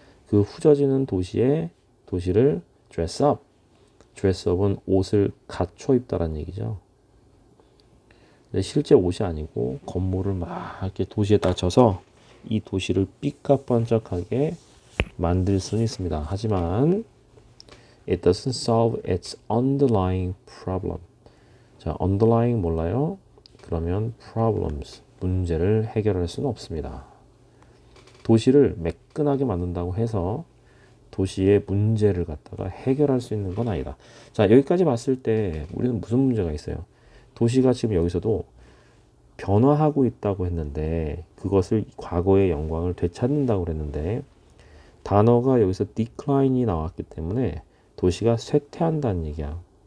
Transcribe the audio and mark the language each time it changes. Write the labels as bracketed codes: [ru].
[ko] 그 후져지는 도시를 dress up. dress up은 옷을 갖춰 입다라는 얘기죠. 근데 실제 옷이 아니고 건물을 막 이렇게 도시에다 져서 이 도시를 삐까뻔쩍하게 만들 수는 있습니다. 하지만 [en] it doesn't solve its underlying problem. [ko] 자, underlying 몰라요? 그러면 problems, 문제를 해결할 수는 없습니다. 도시를 매끈하게 만든다고 해서 도시의 문제를 갖다가 해결할 수 있는 건 아니다. 자, 여기까지 봤을 때 우리는 무슨 문제가 있어요? 도시가 지금 여기서도 변화하고 있다고 했는데 그것을 과거의 영광을 되찾는다고 그랬는데 단어가 여기서 decline이 나왔기 때문에 도시가 쇠퇴한다는 얘기야.